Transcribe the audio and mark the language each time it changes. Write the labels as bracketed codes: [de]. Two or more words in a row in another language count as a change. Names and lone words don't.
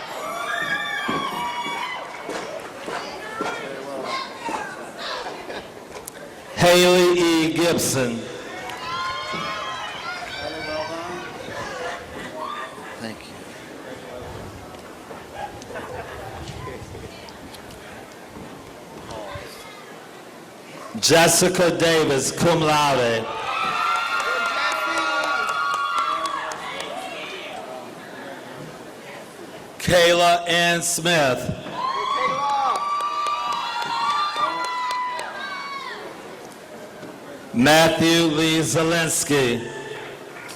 [en] Haley E. Gibson. Thank you. Jessica Davis, [la] cum laude. [en] Kayla Ann Smith. Matthew Lee Zielinski.